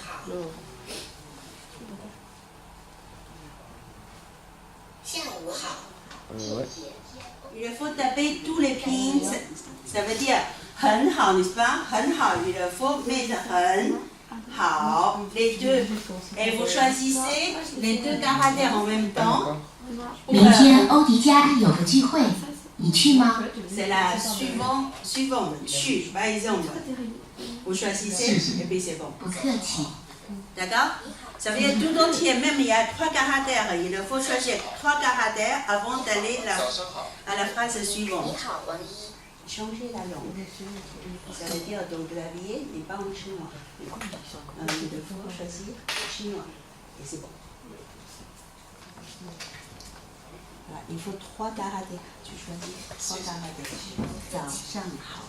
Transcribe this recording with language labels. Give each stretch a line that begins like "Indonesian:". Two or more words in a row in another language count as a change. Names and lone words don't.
Chinese: 下午好。
French: Ouais. Il faut taper tous les pins, ça veut dire
Chinese: 很好
French: n'est-ce pas?
Chinese: 很好
French: il faut mettre
Chinese: 很好
French: les deux. Et vous choisissez les deux caractères en même temps.
Chinese: 明天欧迪家有个聚会，你去吗？
French: C'est la suivante, 去 par exemple. Vous choisissez et puis c'est bon.
Chinese: 不客气。
French: D'accord? Ça veut dire tout entier, même il y a 3 caractères. Il faut choisir 3 caractères avant d'aller à la phrase suivante.
Chinese: 你好，王一。
French: Changer la langue. Ça veut dire donc clavier n'est pas en chinois. Il faut choisir chinois. Et c'est bon. Voilà, il faut 3 caractères. Tu choisis 3 caractères.
Chinese: 早上好.